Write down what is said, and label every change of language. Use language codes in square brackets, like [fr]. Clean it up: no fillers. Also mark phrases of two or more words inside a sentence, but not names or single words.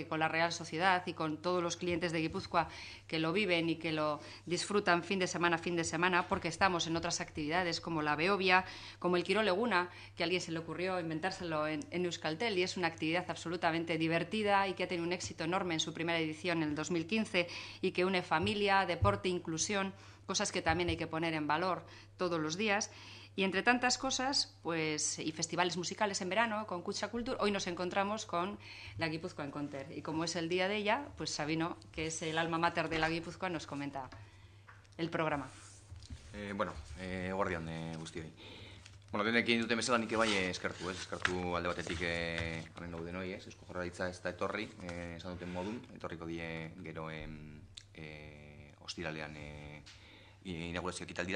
[es] con la Real Sociedad y con todos los clientes de Guipúzcoa que lo viven y que lo disfrutan fin de semana, porque estamos en otras actividades como la Beovia, como el Quirol Eguna, que a alguien se le ocurrió inventárselo en Euskaltel, y es una actividad absolutamente divertida y que ha tenido un éxito enorme en su primera edición en el 2015 y que une familia, deporte, inclusión, cosas que también hay que poner en valor todos los días. Y entre tantas cosas, pues, y festivales musicales en verano con Kutxa Kultur, hoy nos encontramos con la Guipúzcoa Encounter. Y como es el día de ella, pues Sabino, que es el alma mater de la Guipúzcoa, nos comenta el programa. [eu] Guardian guztioi. Denekin dute bezala nik bai eskertu alde batetik honen gauden hori, Eusko Jaurlaritza ez da etorri, esan duten modun, etorriko die gero ostiralean inaugurazio ekitaldira.